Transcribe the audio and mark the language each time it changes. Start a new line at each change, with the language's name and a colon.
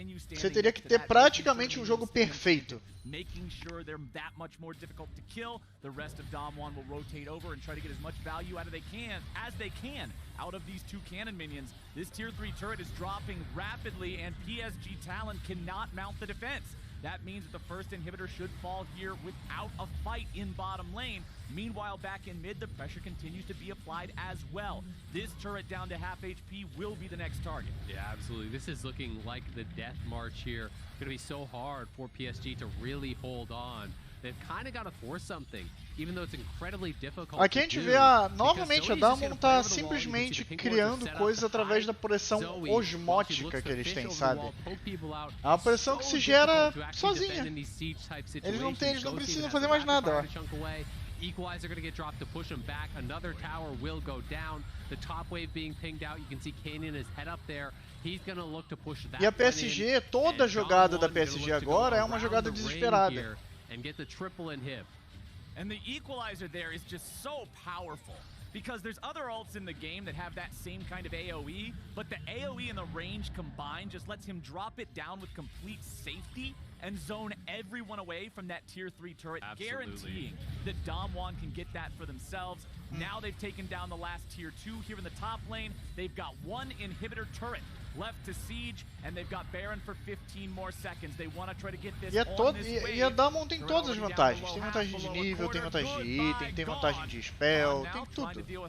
Portuguese: Você teria que ter praticamente um jogo perfeito.
English: Making sure they're that much more difficult to kill. The rest of Damwon will rotate over and try to get as much value out of as they can out of these two cannon minions. This tier 3 turret is dropping rapidly and Psg Talon cannot mount the defense. That means that the first inhibitor should fall here without a fight in bottom lane. Meanwhile, back in mid, the pressure continues to be applied as well. This turret down to half HP will be the next target. Yeah, absolutely. This is looking like the death march here. Going to be so hard for PSG to really hold on. They've kind of got to force something, even though it's incredibly difficult.
Portuguese: Aqui a gente vê novamente a Damwon tá simplesmente criando coisas através da pressão osmótica que eles têm, sabe? É uma pressão que se gera sozinha. Eles não precisam fazer mais nada, ó.
English: Equalizer going to get dropped to push him back. Another tower will go down. The top wave being pinged out. You can see Canyon is head up there. He's going to look to push that.
Portuguese: E a PSG, toda a jogada da PSG agora é uma jogada desesperada.
English: And get the triple inhib. And the equalizer there is just so powerful. Because there's other ults in the game that have that same kind of AoE, but the AoE and the range combined just lets him drop it down with complete safety and zone everyone away from that tier 3 turret, guaranteeing that Damwon can get that for themselves. Now they've taken down the last tier 2 here in the top lane. They've got one inhibitor turret left to siege, and they've got Baron for 15 more seconds. They want to try to get this on this wave.
Portuguese: E a Damwon tem todas as vantagens. Tem vantagem de nível, tem vantagem de item, tem vantagem de spell, tem tudo.